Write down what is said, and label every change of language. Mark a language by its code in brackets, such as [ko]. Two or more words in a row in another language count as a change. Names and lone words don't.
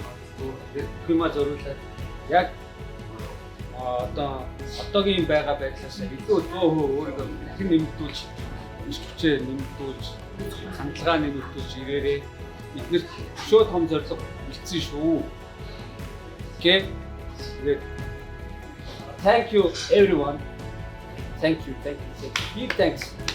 [mn] Тэгээд юмаа зориулаад яг одоогийн байгаа байдлаас илүү 100% өөрийгөө хэн нэмэгдүүлж, ирч хүчээ нэмэгдүүлж, хандлагаа нэмэгдүүлж ирээрээ биднэрт шууд том зорилго бэлдсэн шүү. [en] Okay. Thank you, everyone. Thank you. Big thanks.